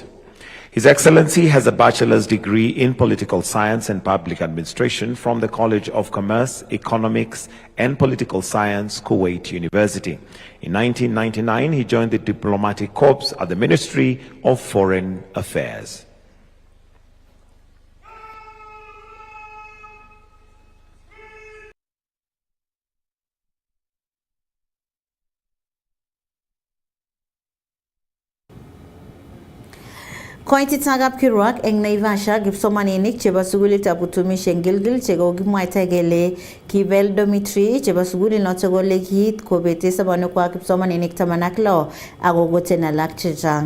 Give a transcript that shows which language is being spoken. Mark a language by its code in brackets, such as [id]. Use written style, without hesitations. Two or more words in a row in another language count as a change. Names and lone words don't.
[en] His Excellency has a bachelor's degree in political science and public administration from the College of Commerce, Economics and Political Science, Kuwait University. In 1999, he joined the diplomatic corps at the Ministry of Foreign Affairs. [kln] Koititagap kirwak eng Naivasha kipsomaninik chebo sukulitab utumishi eng Gilgil chekokimwaita kele kibel dormitory chebo sukulit noto kole kiit kobete sobonwekwa kipsomaninik 16 akokoten alak chechang.